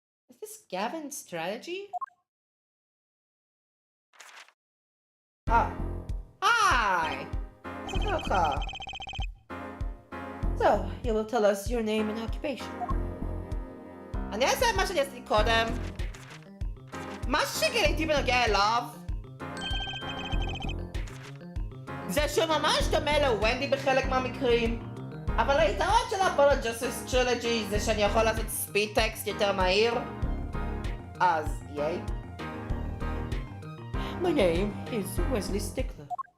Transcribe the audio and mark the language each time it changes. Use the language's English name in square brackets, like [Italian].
[English] Is this Gavin's strategy? Hi! So, you will tell us your name and occupation. [Hebrew] אני אעשה את מה שאני עשיתי קודם. מה שגיליתי בנוגע אליו זה שהוא ממש דומה לוונדי בחלק מהמקרים, אבל היתרון של אפולו ג'סטיס טרילוגי זה שאני יכול לעשות ספיד טקסט יותר מהיר, אז ייי. [English] My name is Wesley Stickler.